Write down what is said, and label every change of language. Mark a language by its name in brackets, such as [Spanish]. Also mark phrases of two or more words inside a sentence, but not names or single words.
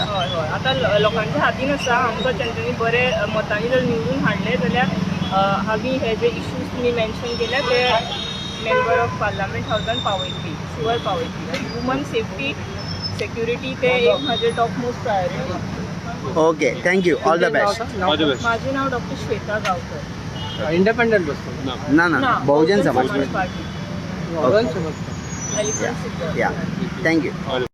[Konkani] हय हय आतां लोकांच्या हातीन आसा. आमकां तेंच्यांनी बरे मतांनी जर निवडून हाडले जाल्यार आमी हे जे इश्यूज तुमी मेन्शन केले ते [English] member of parliament [Konkani] हावजान पावयतली, शुअर पावयतली. [English] women safety security [Konkani] ते एक म्हाजे [English] top most priority. OK. Thank you. All the best. [Marathi] माझे नाव डॉक्टर श्वेता गांवकर. [Konkani] इंडिपेंडंट बसतो ना बहुजन समाज पार्टी या. थँक्यू.